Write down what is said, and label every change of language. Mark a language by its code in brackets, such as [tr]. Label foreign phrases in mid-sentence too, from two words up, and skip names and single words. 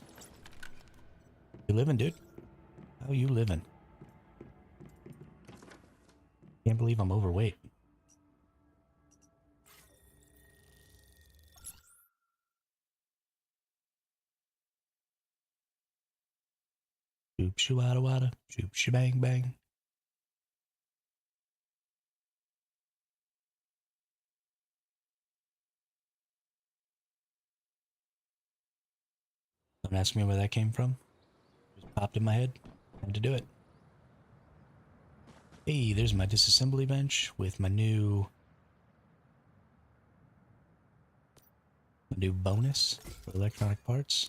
[en] You living, dude? How you living? Can't believe I'm overweight. Shoop shoo-wada wada, shoop shebang bang. Don't ask me where that came from. Just popped in my head. Had to do it. Hey, there's my disassembly bench with my new bonus for electronic parts.